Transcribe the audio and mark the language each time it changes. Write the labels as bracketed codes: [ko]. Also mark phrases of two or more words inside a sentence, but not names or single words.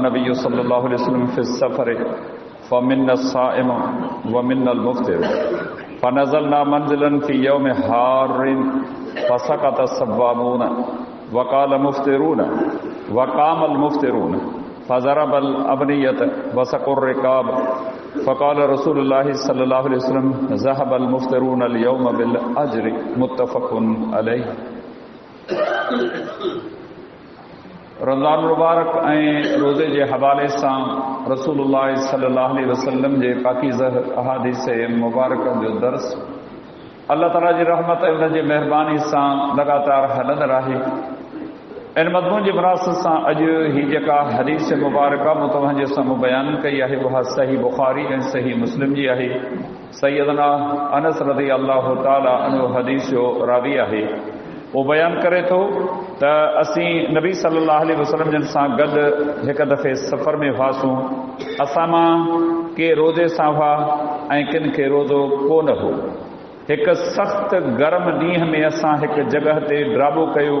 [ar] نبيِّ صلى الله عليه وسلم في السفر فمنا الصائم ومنا المفطر فنزلنا منزلا في يوم حار فسقط الصوامون وقال مفطرون وقام المفطرون فضربوا الأبنية وسقوا الركاب فقال رسول الله صلى الله عليه وسلم ذهب المفطرون اليوم بالأجر متفق عليه. [sd] रमज़ान मुबारक ऐं रोज़े जे हवाले सां रसूलुल्लाह [ar] صلى الله عليه وسلم [sd] जे पाकीज़ह अहादीस मुबारक जो दर्स अल्लाह ताला जी रहमत ऐं उन जी महिरबानी सां लगातार हलंदड़ आहे। इन मज़मून जे मुनासिब सां अॼु ही जेका हदीस मुबारका मूं तव्हांजे साम्हूं बयानु कई आहे उहा सही बुख़ारी ऐं सही मुस्लिम जी आहे। सैयदना अनस [ar] رضي الله تعالى عنه [sd] हदीस जो रावी आहे। वो बयानु करे थो त असीं नबी [ar] صلى الله عليه وسلم [sd] जन सां गॾु हिकु दफ़े सफ़र में हुआसीं। असां मां के रोज़े सां हुआ ऐं किन खे रोज़ो कोन हो। हिकु सख़्त गरम ॾींहं में असां हिकु जॻह ते ड्राबो कयो।